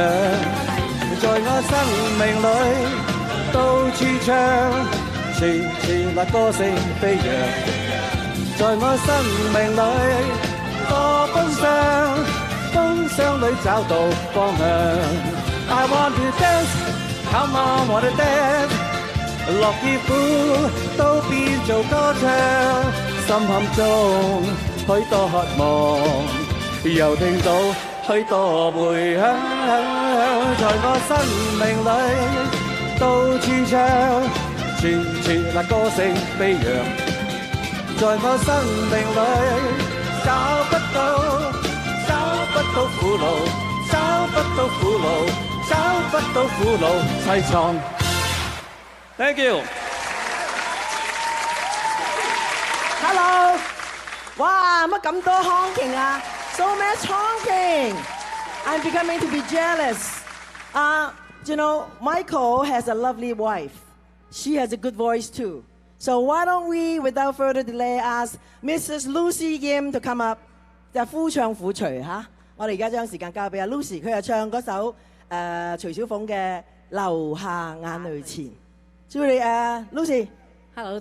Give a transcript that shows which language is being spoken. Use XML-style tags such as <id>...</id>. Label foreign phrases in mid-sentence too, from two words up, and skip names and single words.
<yue>在我生命裏到處唱，處處那歌聲飛揚。在我生命裏多風霜，風霜裏找到方向。</yue> <en>I want to dance,</en> <yue>come on, want to dance。樂與苦都變做歌唱，心坎中許多渴望，又聽到許多迴響，在我生命裏到處唱，處處那歌聲飛揚，在我生命裏找不到苦惱，找不到苦惱。找不到苦惱凄愴。</yue> <en>Thank you. Hello.</en> <yue>哇，乜咁多 honking 啊 ？</yue> <en>So much honking. I'm becoming to be jealous. You know, Michael has a lovely wife. She has a good voice too. So why don't we, without further delay, ask Mrs. Lucy Yim to come up，</en> <yue>就夫唱婦隨嚇。我哋而家將時間交俾阿 Lucy， 佢係唱嗰首徐小鳳嘅《流下眼淚前》。祝你Lucy。Hello，</yue>